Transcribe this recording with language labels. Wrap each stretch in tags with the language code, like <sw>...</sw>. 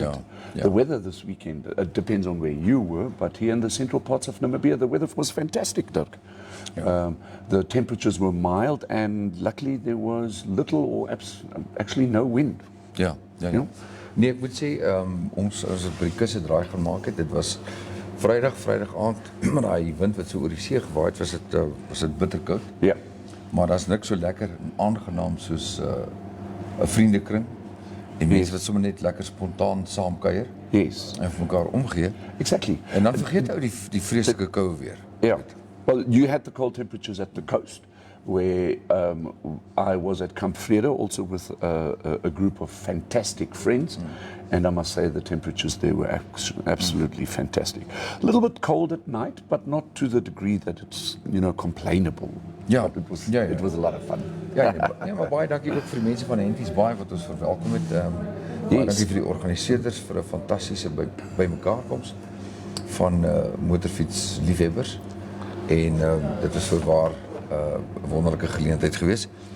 <en>Yeah, it? yeah. The weather this weekend, it depends on where you were, but here in the central parts of Namibia, the weather was fantastic, Dirk. Yeah. The temperatures were mild and luckily there was little or actually no wind.</en> <af>Ja. Ja. Nee, ek moet sê ons as op die kus het draai gemaak het. Dit was Vrydag aand met daai wind wat so oor die see gewaai het, was dit bitterkoud. Ja. Maar daar's niks so lekker en aangenaam soos 'n vriendekring en mense wat sommer net lekker spontaan saam kuier</af> <en>Yes,</en> <af>en vir mekaar omgee.</af> <en>exactly.</en> <af>En dan vergeet ou die vreeslike koue weer.</af> <en>Yeah. Well, you had the cold temperatures at the coast, where I was at Camp Vrede, also with a group of fantastic friends, and I must say the temperatures there were absolutely fantastic. A little bit cold at night, but not to the degree that it's, complainable.</en> <af>Ja.</af> <en>But it was,</en> <af>Ja.</af> <en>It was a lot of fun.</en> <af>Ja, maar baie dankie ook vir die mense van Henties Baai wat ons verwelkom het. Baie dankie vir die organiseerders vir 'n fantastiese bymekaarkoms van motorfiets liefhebbers. En dit was voorwaar 'n wonderlike geleentheid geweest.</af>